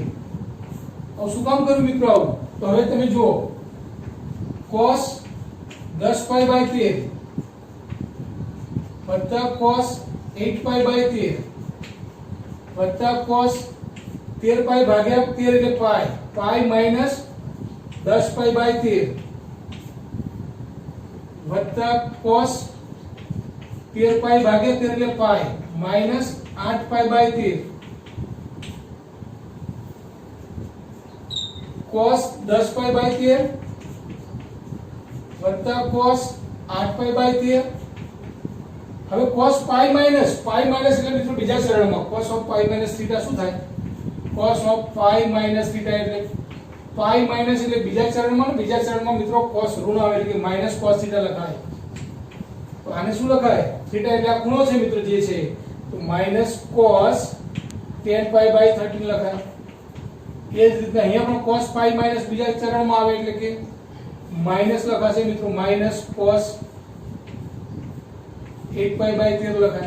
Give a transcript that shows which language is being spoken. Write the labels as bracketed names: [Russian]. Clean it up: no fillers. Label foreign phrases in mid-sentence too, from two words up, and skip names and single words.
[Gujarati] હવે શું કામ કર્યું મિત્રો આવું? તો હવે તમે જુઓ [English] cos 10 pi by 13 [Gujarati] વત્તા [English] cos 8 pi by 13 [Gujarati] વત્તા [English] cos 13 pi [Gujarati] ભાગ્યા 13 એટલે [English] pi minus 10 pi by 13 વત્તા cos 13 pi ભાગ્યા 13 એટલે pi minus 8 pi by 13 cos 10 pi by 13 વત્તા cos 8 pi by 13. [Gujarati] હવે [English] cos pi minus [Gujarati] એટલે મિત્રો બીજા સરળમાં [English] cos of pi minus theta [Gujarati] શું થાય? [English] cos of pi minus theta [Gujarati] એટલે [English] pi minus [Gujarati] એટલે બીજા ચરણમાં મિત્રો cos ઋણ આવે એટલે કે [English] minus cos theta [Gujarati] લખાય. તો આને શું લખાય? theta એટલે આ ખૂણો છે મિત્રો જે છે તો [English] minus cos 10 pi by 13 [Gujarati] લખાય. એ જ રીતે અહીંયા પણ [English] cos pi minus [Gujarati] બીજા ચરણમાં આવે એટલે કે માઈનસ લખાશે મિત્રો, [English] minus cos 8 pi by 13 [Gujarati] લખાય.